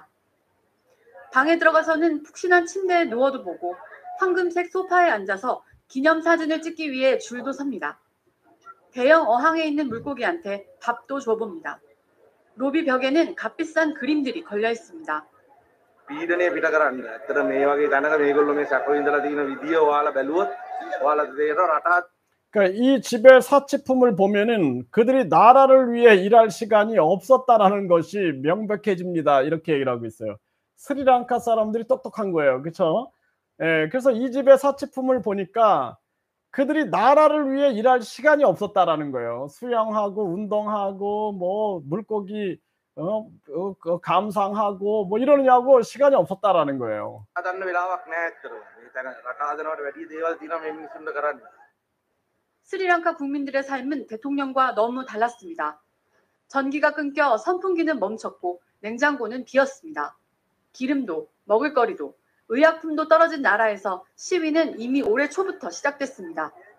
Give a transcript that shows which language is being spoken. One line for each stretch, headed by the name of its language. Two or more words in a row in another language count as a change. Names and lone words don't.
Korean: 방에 들어가서는 푹신한 침대에 누워도 보고 황금색 소파에 앉아서 기념사진을 찍기 위해 줄도 섭니다. 대형 어항에 있는 물고기한테 밥도 줘봅니다. 로비 벽에는 값비싼 그림들이 걸려 있습니다.
Sinhala: පීඩනය පිට කරන්න. ඇත්තට මේ වගේ දැනක මේගොල්ලෝ මේ සැප විඳලා තියෙන විදිය ඔයාලා බැලුවොත් ඔයාලට තේරෙනවා රටත්
Korean: 그러니까 이 집의 사치품을 보면은 그들이 나라를 위해 일할 시간이 없었다라는 것이 명백해집니다. 이렇게 얘기를 하고 있어요. 스리랑카 사람들이 똑똑한 거예요. 그렇죠? 예, 그래서 이 집의 사치품을 보니까 그들이 나라를 위해 일할 시간이 없었다라는 거예요. 수영하고 운동하고 뭐 물고기 감상하고 뭐 이러느냐고 시간이 없었다라는 거예요.
Sinhala: හදන්න වෙලාවක් නැහැ ඇත්තටම. මේ තැන රට හදනවට වැඩි දේවල් තියෙනවා මේ මිනිස්සුන්ට කරන්න.
Korean: 스리랑카 국민들의 삶은 대통령과 너무 달랐습니다. 전기가 끊겨 선풍기는 멈췄고 냉장고는 비었습니다. 기름도 먹을거리도 의약품도 떨어진 나라에서 시위는 이미 올해 초부터 시작됐습니다.